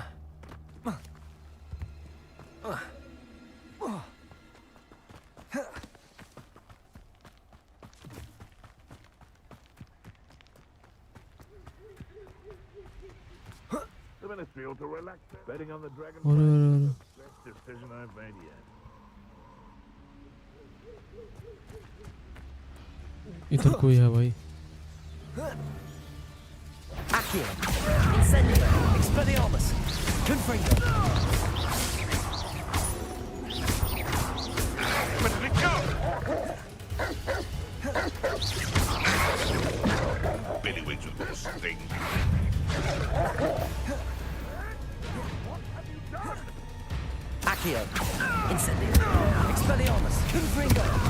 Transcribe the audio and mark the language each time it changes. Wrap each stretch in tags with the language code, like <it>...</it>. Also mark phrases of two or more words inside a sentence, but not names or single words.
<en>The ministry ought to relax betting on the dragon. और Best decision I've made yet.</en> <hi>इधर कोई है भाई।</hi> <en>Accio. Incendio. Expelliarmus. Confringo. Where did it go? Billywings with little sting. Accio. Incendio. Expelliarmus. Confringo.</en>